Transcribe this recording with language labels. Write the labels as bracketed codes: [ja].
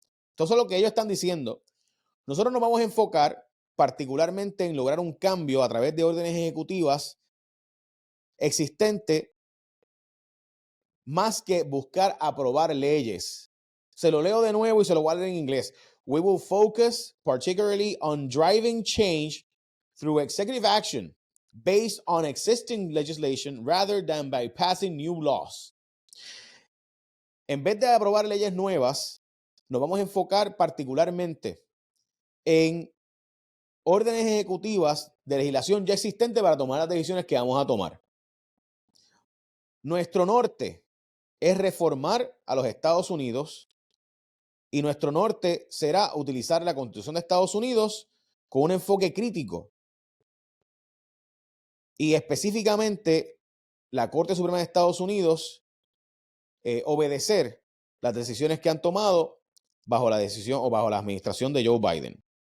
[es] Esto es lo que ellos están diciendo. Nosotros nos vamos a enfocar particularmente en lograr un cambio a través de órdenes ejecutivas existentes, más que buscar aprobar leyes. Se lo leo de nuevo y se lo voy a leer en inglés. [en] We will focus particularly on driving change through executive action based on existing legislation rather than by passing new laws. [es] En vez de aprobar leyes nuevas, nos vamos a enfocar particularmente en órdenes ejecutivas de legislación ya existente para tomar las decisiones que vamos a tomar. Nuestro norte es reformar a los Estados Unidos y nuestro norte será utilizar la Constitución de Estados Unidos con un enfoque crítico y específicamente la Corte Suprema de Estados Unidos obedecer las decisiones que han tomado bajo la decisión o bajo la administración de Joe Biden.